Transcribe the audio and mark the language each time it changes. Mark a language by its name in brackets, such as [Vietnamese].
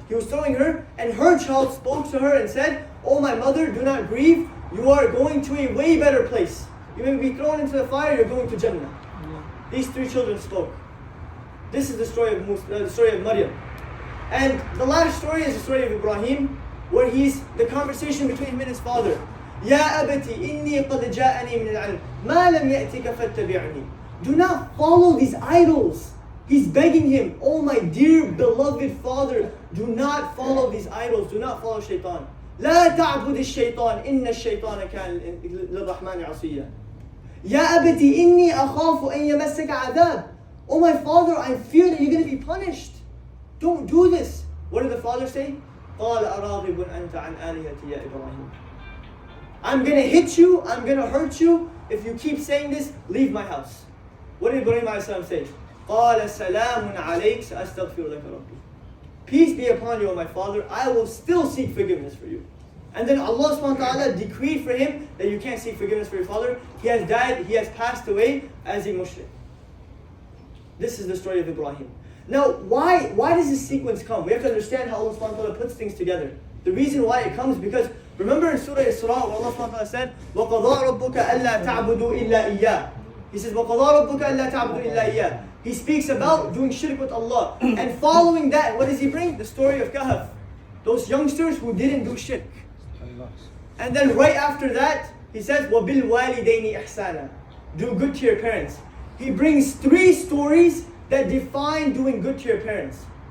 [English] He was throwing her, and her child spoke to her and said, "Oh my mother, do not grieve. You are going to a way better place. You may be thrown into the fire. You're going to Jannah." These 3 children spoke. This is the story of Maryam. And the last story is the story of Ibrahim, where the conversation between him and his father. [Arabic] يا أبتي إني قد جاءني من العلم ما لم يأتك فاتبعني. [English] Do not follow these idols. He's begging him, oh my dear beloved father, do not follow these idols, do not follow shaitan. [Arabic] لا تعبد الشيطان إن الشيطان كان للرحمن عصيا. يا أبتي إني أخاف أن يمسك عذاب. [English] Oh my father, I fear that you're going to be punished. Don't do this. What did the father say? [Arabic] قال أراغب أنت عن آلهتي يا إبراهيم. [English] I'm going to hit you, I'm going to hurt you. If you keep saying this, leave my house. What did Ibrahim a.s. say? [Arabic] قال سلام عليك سأستغفر لك ربي. [English] Peace be upon you, O my father, I will still seek forgiveness for you. And then Allah subhanahu wa ta'ala decreed for him that you can't seek forgiveness for your father. He has died, he has passed away as a mushrik. This is the story of Ibrahim. Now, why does this sequence come? We have to understand how Allah subhanahu wa ta'ala puts things together. The reason why it comes because remember in Surah Isra where Allah subhanahu wa ta'ala said, [Arabic] وَقَضَىٰ رَبُّكَ أَلَّا تَعْبُدُوا إِلَّا إِيَّاهُ. [English] He says, [Arabic] وَقَضَىٰ رَبُّكَ أَلَّا تَعْبُدُوا إِلَّا إِيَّاهُ. [English] He speaks about doing shirk with Allah. And following that, what does he bring? The story of Kahf. Those youngsters who didn't do shirk. And then right after that, he says, [Arabic] وَبِالْوَالِدَيْنِ إِحْسَانًا. [English] Do good to your parents. He brings 3 stories that define doing good to your parents.